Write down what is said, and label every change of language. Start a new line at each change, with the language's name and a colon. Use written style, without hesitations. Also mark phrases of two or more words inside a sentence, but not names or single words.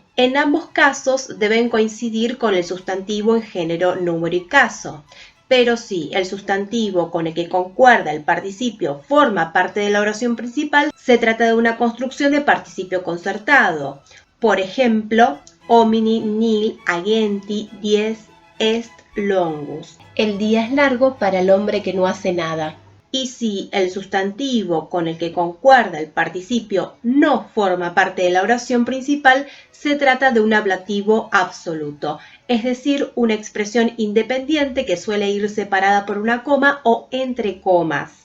Spanish: En ambos casos deben coincidir con el sustantivo en género, número y caso. Pero si el sustantivo con el que concuerda el participio forma parte de la oración principal, se trata de una construcción de participio concertado. Por ejemplo,
Latin: homini nil agenti dies est longus.
Spanish: El día es largo para el hombre que no hace nada. Y si el sustantivo con el que concuerda el participio no forma parte de la oración principal, se trata de un ablativo absoluto, es decir, una expresión independiente que suele ir separada por una coma o entre comas.